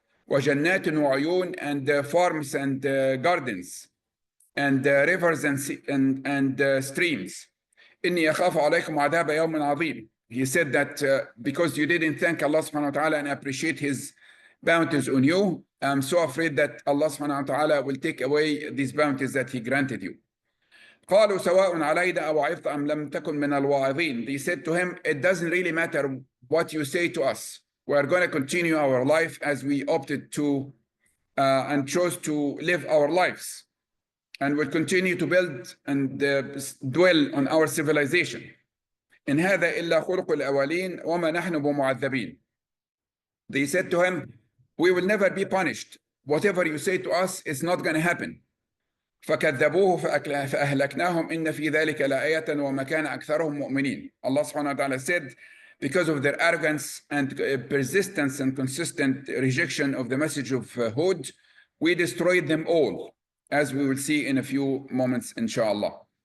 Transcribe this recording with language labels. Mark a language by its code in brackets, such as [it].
[ar] وَجَنَّاتٍ وَعُيُونٍ, [en] and farms and gardens and rivers and streams. [ar] إِنِّي أَخَافُ عَلَيْكُمْ عَذَابَ يَوْمٍ عَظِيمٍ. [en] He said that because you didn't thank Allah subhanahu wa ta'ala and appreciate his bounties on you, I'm so afraid that Allah subhanahu wa ta'ala will take away these bounties that he granted you. [ar] قالوا سواء علينا أوعظت أم لم تكن من الواعظين. [en] They said to him, it doesn't really matter what you say to us. We are going to continue our life as we opted to and chose to live our lives. And we'll continue to build and dwell on our civilization. [ar] إن هذا إلا خلق الأولين وما نحن بمعذبين. [en] They said to him, we will never be punished. Whatever you say to us is not going to happen. [ar] فكذبوه فأهلكناهم إن في ذلك لآية وما كان أكثرهم مؤمنين. [en] Allah subhanahu wa ta'ala said, because of their arrogance and persistence and consistent rejection of the message of Hud, we destroyed them all, as we will see in a few moments, inshallah.